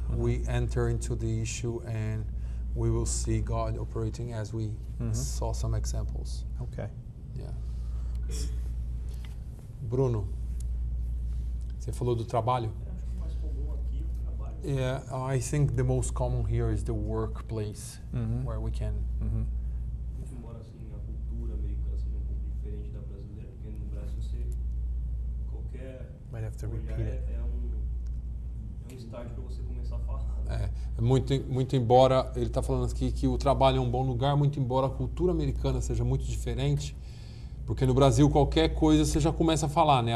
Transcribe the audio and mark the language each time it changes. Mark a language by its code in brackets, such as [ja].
[en] We enter into the issue and we will see God operating as we saw some examples. Okay. Yeah. [pt] Bruno, você falou do trabalho? Acho que o mais comum aqui é o trabalho. [en] Yeah, I think the most common here is the workplace, where we can. [pt] Muito embora assim a cultura americana seja um pouco diferente da brasileira, porque no Brasil você qualquer [en] Might have to [pt] olhar [en] repeat it. [pt] é um start para você começar a falar. Muito embora ele está falando aqui que o trabalho é um bom lugar, muito embora a cultura americana seja muito diferente, porque no Brasil qualquer coisa você já começa a falar, né?